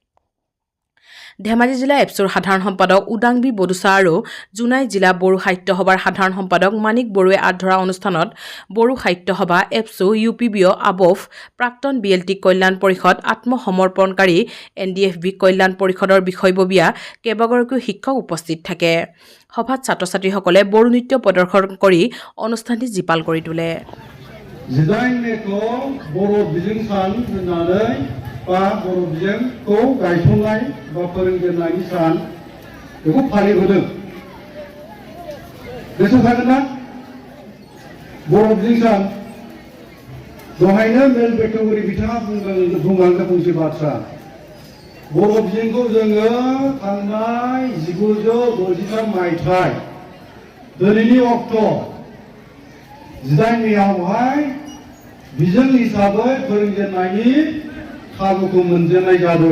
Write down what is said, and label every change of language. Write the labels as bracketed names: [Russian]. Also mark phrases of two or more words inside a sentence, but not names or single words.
[Assamese] ধেমাজি জিলা এপছুৰ সাধাৰণ সম্পাদক উদাংবি বদুচা আৰু জুনাই জিলা বড়ো সাহিত্য সভাৰ সাধাৰণ সম্পাদক মানিক বড়োৱে আধৰা অনুষ্ঠানত বড়ো সাহিত্য সভা এপছু UPBO আবফ প্ৰাক্তন BLT কল্যাণ পৰিষদ আত্মসমৰ্পণকাৰী NDFB কল্যাণ পৰিষদৰ বিষয়ববীয়া কেইবাগৰাকীও শিক্ষক উপস্থিত থাকে। সভাত ছাত্ৰ-ছাত্ৰীসকলে বড়ো নৃত্য প্ৰদৰ্শন কৰি অনুষ্ঠানটি জীপাল কৰি তোলে। [Bodo] बा बर' बिजोंखौ गायसननाय बा फोरोंजेननायनि सान बेखौ फालिबोदों। गोसोखांगोन ना बर' बिजों सान दहायनो मेल बेखेवगिरि बिथाङा बुंलांदों फंसे बाथ्रा बर' बिजोंखौ जोङो थांनाय 1963 मायथाइ दिनैनि अक्ट' 18 मेआवहाय बिजों हिसाबै फोरोंजेननायनि खाबुखौ मोनजेननाय जादों।